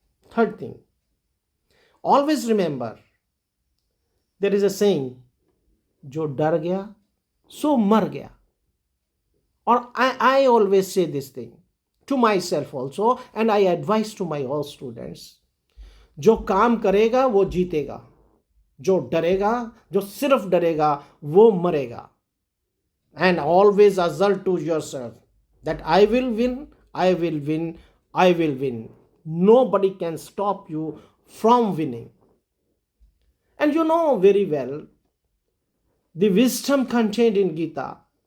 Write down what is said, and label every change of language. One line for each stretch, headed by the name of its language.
English: Third thing, always remember, there is a saying,
Hindi: जो डर गया सो मर गया.
English: Or I always say this thing to myself also, and I advise to my all students.
Hindi: जो काम करेगा वो जीतेगा, जो डरेगा, जो सिर्फ डरेगा वो मरेगा.
English: And always assert to yourself that I will win, I will win, I will win. Nobody can stop you from winning. And you know very well the wisdom contained in Gita.